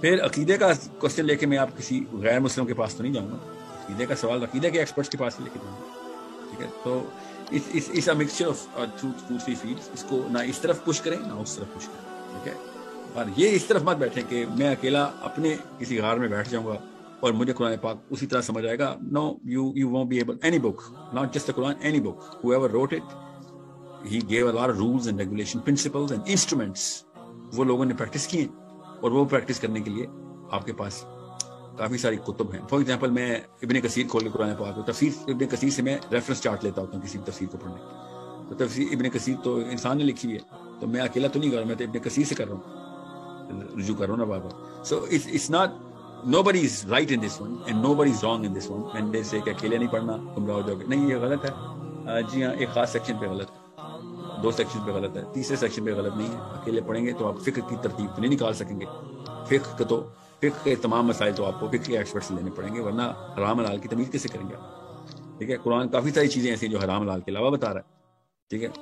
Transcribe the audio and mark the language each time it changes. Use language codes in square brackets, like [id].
[ur] پھر عقیدے کا کوشچن لے کے میں آپ کسی غیر مسلم کے پاس تو نہیں جاؤں گا, عقیدے کا سوال عقیدے کے ایکسپرٹس کے پاس لے کے جاؤں گا, ٹھیک ہے. تو اس مکسچر آف 2-3 فیلڈس, اس کو نہ اس طرف پش کریں نہ اس طرف پش کریں, ٹھیک ہے. اور یہ اس طرف مت بیٹھیں کہ میں اکیلا اپنے کسی غار میں بیٹھ جاؤں گا اور مجھے قرآن پاک اسی طرح سمجھ آئے گا. [en] No, you won't be able, any book, not just the Quran, any book, whoever wrote it, he gave a lot of rules and regulation, principles and instruments. [ur] وہ لوگوں نے پریکٹس کی ہیں اور وہ پریکٹس کرنے کے لیے آپ کے پاس کافی ساری کتب ہیں. فار ایگزامپل میں ابن کثیر کھول کے قرآن پاک تفسیر ابن کثیر سے میں ریفرنس چارٹ لیتا ہوتا ہوں کسی بھی تفسیر کو پڑھنے. تو تفسیر ابن کثیر تو انسان نے لکھی ہوئی ہے, تو میں اکیلا تو نہیں کر رہا, میں تو ابن کثیر سے کر رہا ہوں, رجوع کر رہا ہوں نا بار بار. [en] so it's not, nobody is right in this one and nobody is wrong in this one, and they say [ur] کہ اکیلے نہیں پڑھنا گمراہ ہو جاؤ گے. نہیں, یہ غلط ہے. جی ہاں, ایک خاص سیکشن پہ غلط ہے, 2 سیکشن پہ غلط ہے, تیسرے سیکشن پہ غلط نہیں ہے. اکیلے پڑھیں گے تو آپ فقہ کی ترتیب تو نہیں نکال سکیں گے. فقہ کے تمام مسائل تو آپ کو فقہ کے ایکسپرٹ سے لینے پڑیں گے, ورنہ حرام حلال کی تمیز کیسے کریں گے آپ, ٹھیک ہے. قرآن کافی ساری چیزیں ایسی ہیں جو حرام حلال کے علاوہ بتا رہا ہے, ٹھیک ہے.